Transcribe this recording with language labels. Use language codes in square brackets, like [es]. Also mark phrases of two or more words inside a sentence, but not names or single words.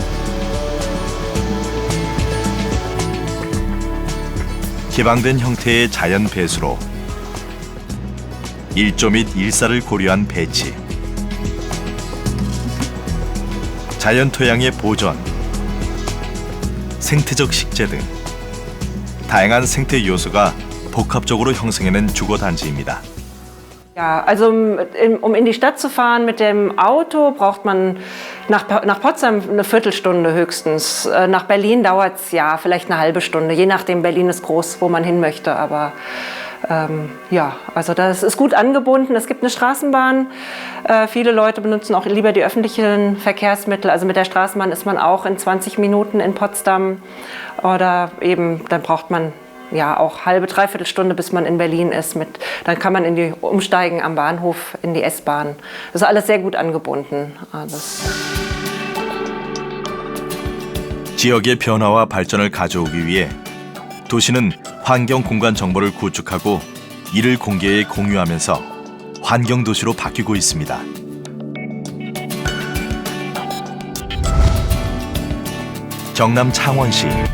[ko] 개방된 형태의 자연 배수로 일조 및 일사를 고려한 배치, 자연 토양의 보존, 생태적 식재 등 다양한 생태 요소가 복합적으로 형성해낸 주거 단지입니다. [de] Ja, also um in die Stadt zu fahren mit dem Auto, braucht man nach Potsdam eine Viertelstunde höchstens. Nach Berlin dauert es ja vielleicht eine halbe Stunde, je nachdem. Berlin ist groß, wo man hin möchte. Aber ja, also das ist gut angebunden. Es gibt eine Straßenbahn. Viele Leute benutzen auch lieber die öffentlichen Verkehrsmittel. Also mit der Straßenbahn ist man auch in 20 Minuten in Potsdam. Oder eben, dann braucht man ja auch halbe, dreiviertel Stunde, bis man in Berlin ist. Dann kann man umsteigen am Bahnhof in die S-Bahn. Das ist alles sehr gut angebunden. [ko] 지역의 변화와 발전을 가져오기 위해 도시는 환경 공간 정보를 구축하고 이를 공개에 공유하면서 환경 도시로 바뀌고 있습니다. 경남 창원시.